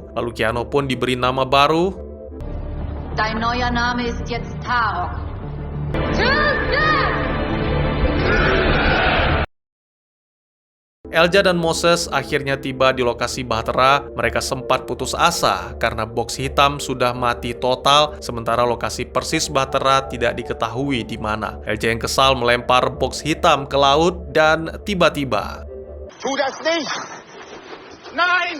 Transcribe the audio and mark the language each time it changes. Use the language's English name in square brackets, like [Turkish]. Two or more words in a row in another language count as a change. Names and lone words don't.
[Indonesian] Lalu Keanu pun diberi nama baru. [German] Dein neuer Name ist jetzt Tarok. [Indonesian] Elja dan Moses akhirnya tiba di lokasi Bahtera. Mereka sempat putus asa karena box hitam sudah mati total, sementara lokasi persis Bahtera tidak diketahui di mana. Elja yang kesal melempar box hitam ke laut dan tiba-tiba [German] Tu das nicht! Nein!